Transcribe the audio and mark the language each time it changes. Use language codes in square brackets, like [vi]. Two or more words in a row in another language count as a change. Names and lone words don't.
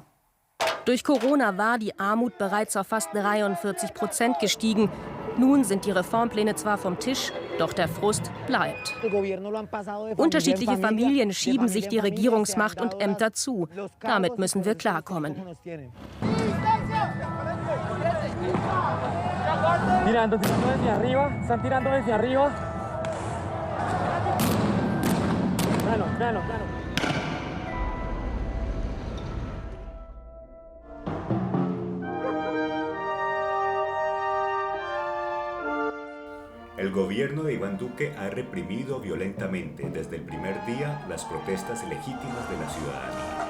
[de] Durch Corona war die Armut bereits auf fast 43% gestiegen. Nun sind die Reformpläne zwar vom Tisch, doch der Frust bleibt. Unterschiedliche Familien schieben sich die Regierungsmacht und Ämter zu. Damit müssen wir klarkommen. [es] Tirando desde arriba, están tirando desde arriba. Plano. El gobierno de Iván Duque ha reprimido violentamente desde el primer día las protestas legítimas de la ciudadanía.